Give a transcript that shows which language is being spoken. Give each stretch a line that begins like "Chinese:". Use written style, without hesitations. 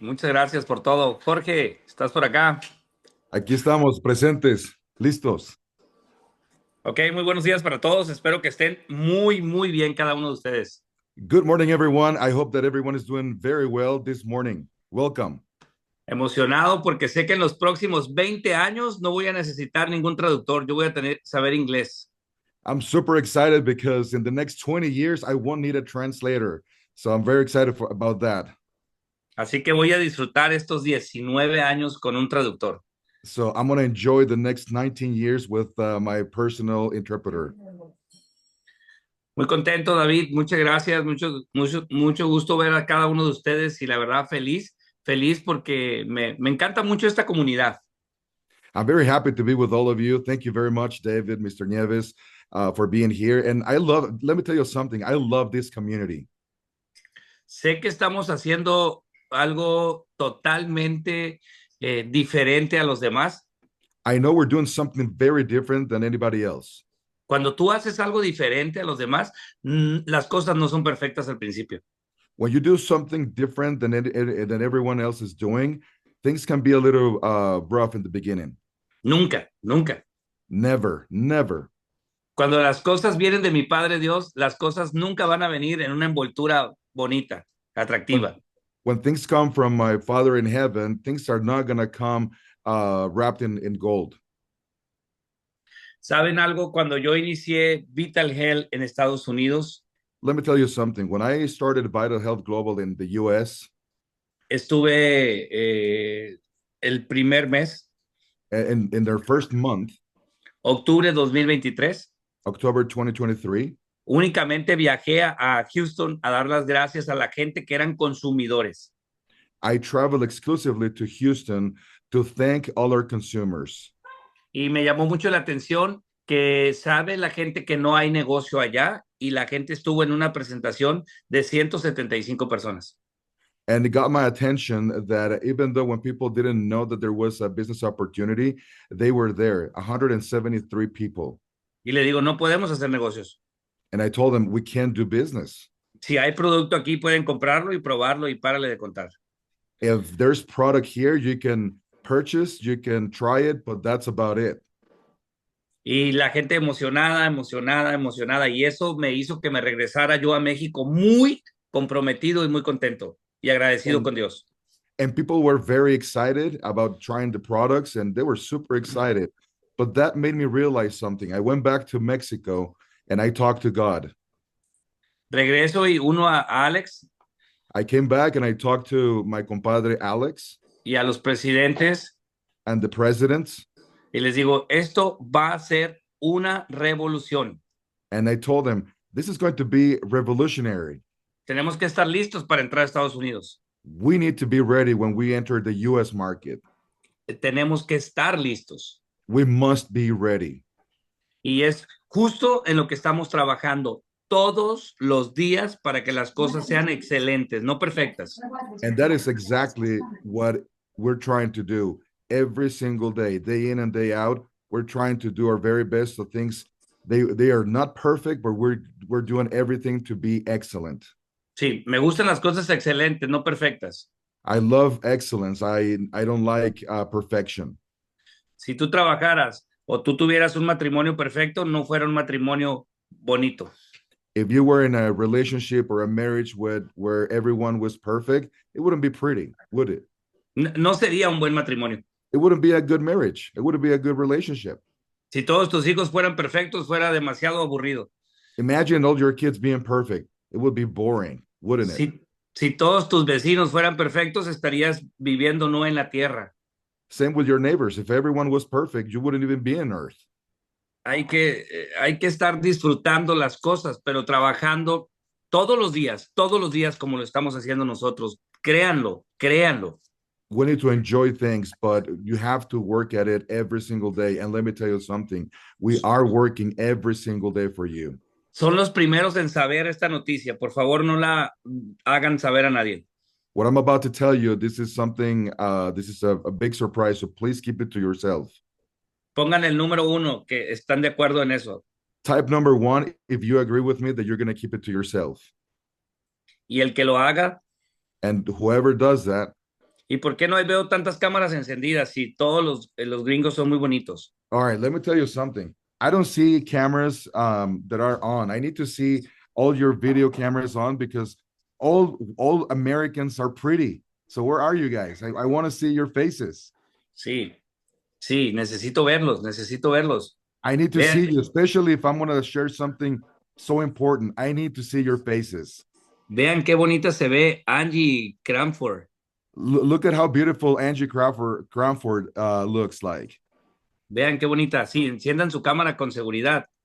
Spanish: Muchas gracias por todo. Jorge, ¿estás por acá? Aquí estamos, presentes, listos. Ok, muy buenos días para todos. Espero que estén muy, muy bien cada uno de ustedes.
English: Good morning, everyone. I hope that everyone is doing very well this morning. Welcome.
Spanish: Emocionado porque sé que en los próximos 20 años no voy a necesitar ningún traductor. Yo voy a saber inglés.
English: I'm super excited because in the next 20 years, I won't need a translator. So I'm very excited about that.
Spanish: Así que voy a disfrutar estos 19 años con un traductor.
English: So I'm going to enjoy the next 19 years with my personal interpreter.
Spanish: Muy contento, David. Muchas gracias. Mucho gusto ver a cada uno de ustedes y la verdad feliz porque me encanta mucho esta comunidad.
English: I'm very happy to be with all of you. Thank you very much, David, Mr. Nieves, for being here. And let me tell you something. I love this community.
Spanish: Sé que estamos haciendo algo totalmente diferente a los demás.
English: I know we're doing something very different than anybody else.
Spanish: Cuando tú haces algo diferente a los demás, las cosas no son perfectas al principio.
English: When you do something different than everyone else is doing, things can be a little rough in the beginning.
Spanish: Nunca.
English: Never.
Spanish: Cuando las cosas vienen de mi Padre Dios, las cosas nunca van a venir en una envoltura bonita, atractiva.
English: When things come from my Father in heaven, things are not going to come wrapped in gold.
Spanish: ¿Saben algo? Cuando yo inicié Vital Health en Estados Unidos,
English: let me tell you something. When I started Vital Health Global in the U.S.,
Spanish: estuve el primer mes,
English: in their first month,
Spanish: octubre 2023,
English: October 2023,
Spanish: únicamente viajé a Houston a dar las gracias a la gente que eran consumidores.
English: I traveled exclusively to Houston to thank all our consumers.
Spanish: Y me llamó mucho la atención que sabe la gente que no hay negocio allá y la gente estuvo en una presentación de 175 personas.
English: And it got my attention that even though when people didn't know that there was a business opportunity, they were there, 173 people.
Spanish: Y le digo, no podemos hacer negocios.
English: And I told them, we can't do business.
Spanish: Si hay producto aquí, pueden comprarlo y probarlo y párale de contar.
English: If there's product here, you can purchase, you can try it, but that's about it.
Spanish: Y la gente emocionada, y eso me hizo que me regresara yo a México muy comprometido y muy contento y agradecido con Dios.
English: And people were very excited about trying the products, and they were super excited. But that made me realize something. I went back to Mexico and I talked to God.
Spanish: Regreso y uno a Alex.
English: I came back and I talked to my compadre Alex.
Spanish: Y a los presidentes.
English: And the presidents.
Spanish: Y les digo, esto va a ser una revolución.
English: And I told them, this is going to be revolutionary.
Spanish: Tenemos que estar listos para entrar a Estados Unidos.
English: We need to be ready when we enter the US market.
Spanish: Tenemos que estar listos.
English: We must be ready.
Spanish: Y es justo en lo que estamos trabajando todos los días para que las cosas sean excelentes, no perfectas.
English: And that is exactly what we're trying to do every single day in and day out. We're trying to do our very best. So things they are not perfect, but we're doing everything to be excellent.
Spanish: Sí, me gustan las cosas excelentes, no perfectas.
English: I love excellence. I don't like perfection.
Spanish: Si tú trabajaras o tú tuvieras un matrimonio perfecto, no fuera un matrimonio bonito.
English: If you were in a relationship or a marriage where everyone was perfect, it wouldn't be pretty, would it?
Spanish: No sería un buen matrimonio.
English: It wouldn't be a good marriage. It wouldn't be a good relationship.
Spanish: Si todos tus hijos fueran perfectos, fuera demasiado aburrido.
English: Imagine all your kids being perfect. It would be boring, wouldn't it?
Spanish: Si todos tus vecinos fueran perfectos, estarías viviendo no en la tierra.
English: Same with your neighbors. If everyone was perfect, you wouldn't even be on earth.
Spanish: Hay que estar disfrutando las cosas, pero trabajando todos los días como lo estamos haciendo nosotros. Créanlo, créanlo.
English: We need to enjoy things, but you have to work at it every single day. And let me tell you something. We are working every single day for you.
Spanish: Son los primeros en saber esta noticia. Por favor, no la hagan saber a nadie.
English: What I'm about to tell you, this is something, this is a big surprise. So please keep it to yourself.
Spanish: Pongan el número 1 que están de acuerdo en eso.
English: Type number 1 if you agree with me that you're going to keep it to yourself.
Spanish: Y el que lo haga.
English: And whoever does that.
Spanish: ¿Y por qué no veo tantas cámaras encendidas si todos los gringos son muy bonitos?
English: All right, let me tell you something. I don't see cameras that are on. I need to see all your video cameras on because all Americans are pretty. So where are you guys? I want to see your faces.
Spanish: Sí, necesito verlos.
English: I need to see you, especially if I'm going to share something so important. I need to see your faces.
Spanish: Vean qué bonita se ve Angie Cranford.
English: Look at how beautiful Angie Cranford looks like.
Spanish: Vean qué bonita. Sí, enciendan su cámara con seguridad.